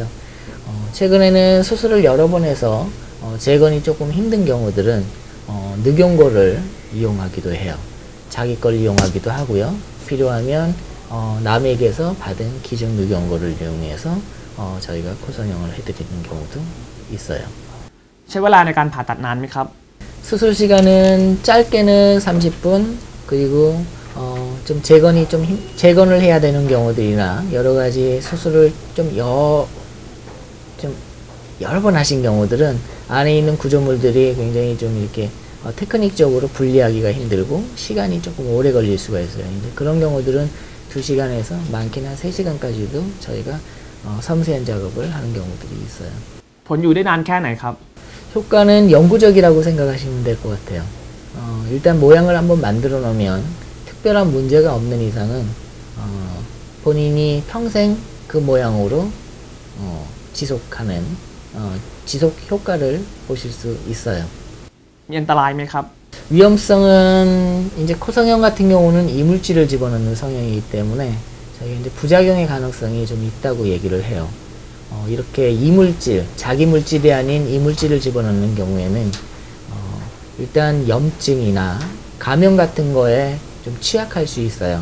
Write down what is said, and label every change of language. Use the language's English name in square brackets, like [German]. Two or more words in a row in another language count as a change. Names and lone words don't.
[Korean] 최근에는 수술을 여러 번 해서 재건이 조금 힘든 경우들은 늑연골을 이용하기도 해요. 자기 걸 이용하기도 하고요. 필요하면 남에게서 받은 기증 늑연골을 이용해서 저희가 코 성형을 해드리는 경우도 있어요. [Thai] ใช้เวลาในการผ่าตัดนานไหมครับ [Korean] 수술 시간은 짧게는 30분 그리고 좀 재건을 해야 되는 경우들이나 여러 가지 수술을 좀 여러 번 하신 경우들은 안에 있는 구조물들이 굉장히 좀 이렇게 테크닉적으로 분리하기가 힘들고 시간이 조금 오래 걸릴 수가 있어요. 이제 그런 경우들은 2시간에서 많게는 한 3시간까지도 저희가 섬세한 작업을 하는 경우들이 있어요. [Thai] ผลอยู่ได้นานแค่ไหนครับ [Korean] 효과는 영구적이라고 생각하시면 될 것 같아요. 일단 모양을 한번 만들어 놓으면 특별한 문제가 없는 이상은 본인이 평생 그 모양으로 지속하는 지속 효과를 보실 수 있어요. [Thai] มีอันตรายไหมครับ [Korean] 위험성은 이제 코성형 같은 경우는 이물질을 집어넣는 성형이기 때문에 저희가 이제 부작용의 가능성이 좀 있다고 얘기를 해요. 이렇게 이물질, 자기 물질이 아닌 이물질을 집어넣는 경우에는 일단 염증이나 감염 같은 거에 좀 취약할 수 있어요.